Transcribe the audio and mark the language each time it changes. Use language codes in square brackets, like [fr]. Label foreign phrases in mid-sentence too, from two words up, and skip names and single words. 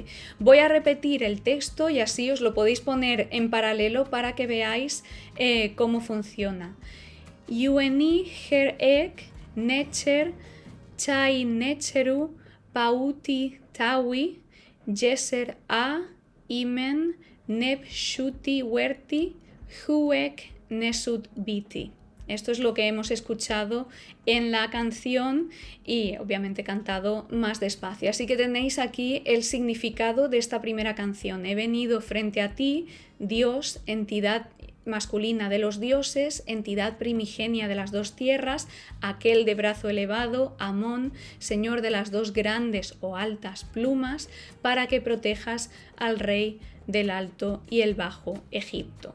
[es] Voy a repetir el texto y así os lo podéis poner en paralelo para que veáis cómo funciona. [egy] Yueni Her-Ek Netcher Chai Netcheru Pauti Tawi Yeser-A Imen Neb Shuti Werti Huek Nesut-Biti. [es] Esto es lo que hemos escuchado en la canción y obviamente cantado más despacio. Así que tenéis aquí el significado de esta primera canción. He venido frente a ti, Dios, entidad masculina de los dioses, entidad primigenia de las dos tierras, aquel de brazo elevado, Amón, señor de las dos grandes o altas plumas, para que protejas al rey del Alto y el Bajo Egipto.